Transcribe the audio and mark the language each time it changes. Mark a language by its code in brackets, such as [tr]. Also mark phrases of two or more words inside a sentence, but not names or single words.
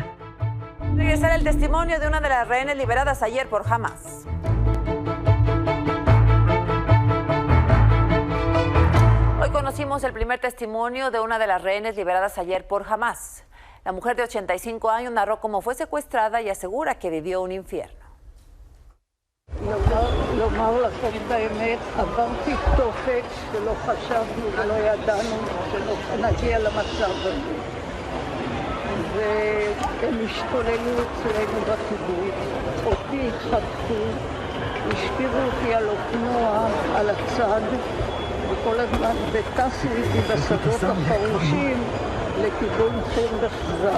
[es] Regresar el testimonio de una de las rehenes liberadas ayer por Hamas. Hoy conocimos el primer testimonio de una de las rehenes liberadas ayer por Hamas. La mujer de 85 años narró cómo fue secuestrada y asegura que vivió un infierno. [he] לומר לכם את האמת, עברתי תופת שלא חשבנו ולא ידענו שנגיע למצב הזה. והם השתוללו אצלנו בקיבוץ, אותי חטפו, השאירו אותי על אופנוע, על הצד, וכל הזמן וטסו איתי בשדות החרושים לכיוון חיר וחזק.